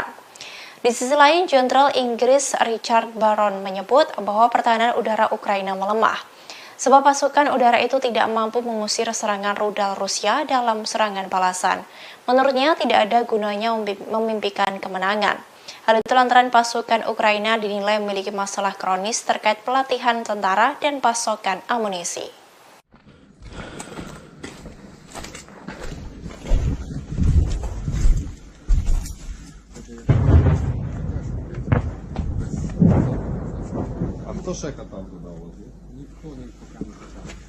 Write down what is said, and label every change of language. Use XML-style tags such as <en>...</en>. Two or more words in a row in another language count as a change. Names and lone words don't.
<id>Di sisi lain, Jenderal Inggris Richard Barron menyebut bahwa pertahanan udara Ukraina melemah, sebab pasukan udara itu tidak mampu mengusir serangan rudal Rusia dalam serangan balasan. Menurutnya, tidak ada gunanya memimpikan kemenangan. Hal itu lantaran pasukan Ukraina dinilai memiliki masalah kronis terkait pelatihan tentara dan pasokan amunisi.</id> <ru>Кто шека там туда возит? Никто пока не хотел.</ru>